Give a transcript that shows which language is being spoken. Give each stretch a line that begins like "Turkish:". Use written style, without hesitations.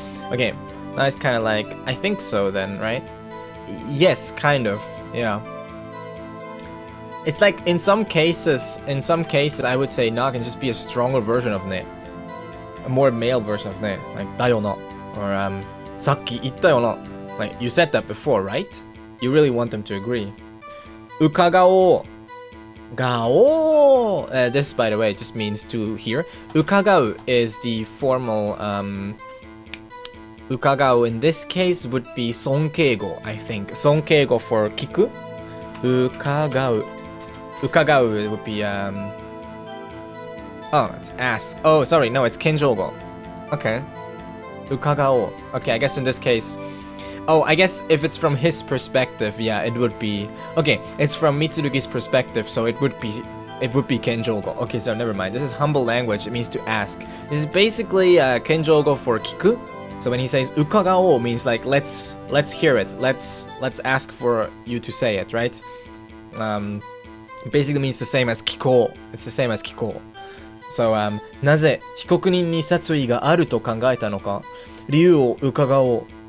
English: Okay, now it's kind of like, I think so then, right? Yes, kind of, yeah. It's like in some cases, I would say na can just be a stronger version of ne. A more male version of ne.
Japanese: Like, だよな. Or, さっき言ったよな.
English: Like, you said that before, right? You really want them to agree.
Japanese: 伺おう.Gao.
English: This, by the way, just means to hear. Ukagao is the formal. Ukagao in this case would be sonkeigo, I think. Sonkeigo for kiku. Ukagao. Ukagao would be oh, it's ask. Oh, sorry, no, it's kenjogo. Okay. Ukagao. Okay, I guess in this case. Oh, I guess if it's from his perspective, yeah, it would be... Okay, it's from Mitsurugi's perspective, so it would be kenjogo. Okay, so never mind. This is humble language. It means to ask. This is basically kenjogo for kiku. So when he says ukagao, means like let's hear it. Let's ask for you to say it, right? Basically means the same as kiko. It's the same as kiko.
Japanese: So なぜ被告人に殺意があると考えたのか理由を伺おう。